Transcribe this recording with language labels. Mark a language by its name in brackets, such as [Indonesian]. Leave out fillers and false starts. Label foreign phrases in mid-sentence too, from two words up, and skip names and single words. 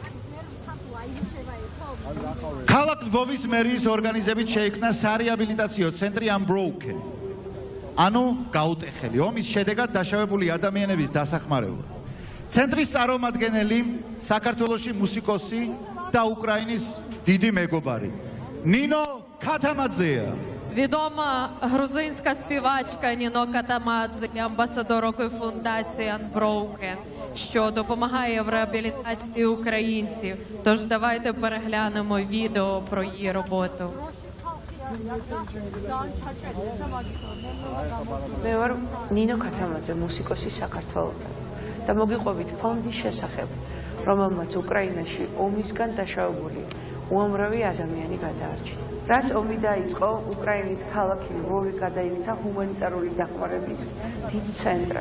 [Georgian] ქალაქ ლვოვის მერიის ორგანიზებით შეიქმნა სარეაბილიტაციო ცენტრი Unbroken. ანუ გაუტეხელი ომის შედეგად დაშავებული ადამიანების დასახმარებლად. ცენტრის წარმომადგენელი საქართველოში მუსიკოსი და უკრაინის დიდი მეგობარი ნინო ქათამაძეა. [Ukrainian] Відома грузинська співачка Ніно Катамадзе, амбасадор фундації Unbroken, що допомагає в реабілітації українців. Тож давайте переглянемо відео про її роботу. [Georgian] მე ვარ ნინო ქათამაძე, მუსიკოსი საქართველოდან და მოგიყვებით ფონდის შესახებ, რომელმაც უკრაინაში ომისგან დაშავებული უამრავი ადამიანი გადაარჩინა. რაც ომი დაიწყო, უკრაინის ქალაქი ლვოვი გადაიქცა ჰუმანიტარული დახმარების დიდ ცენტრად.